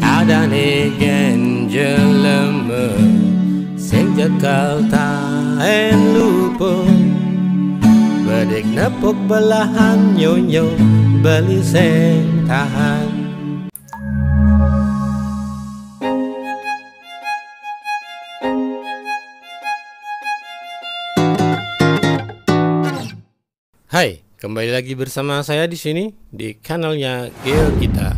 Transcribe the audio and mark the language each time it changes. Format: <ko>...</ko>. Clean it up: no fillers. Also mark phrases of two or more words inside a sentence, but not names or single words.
<ban>adane gen jelema sing jekal taen lupa bedek nepuk belahan nyonyo beli sing tahan.</ban> <id>Hai, kembali lagi bersama saya di sini di kanalnya GeoGita.</id>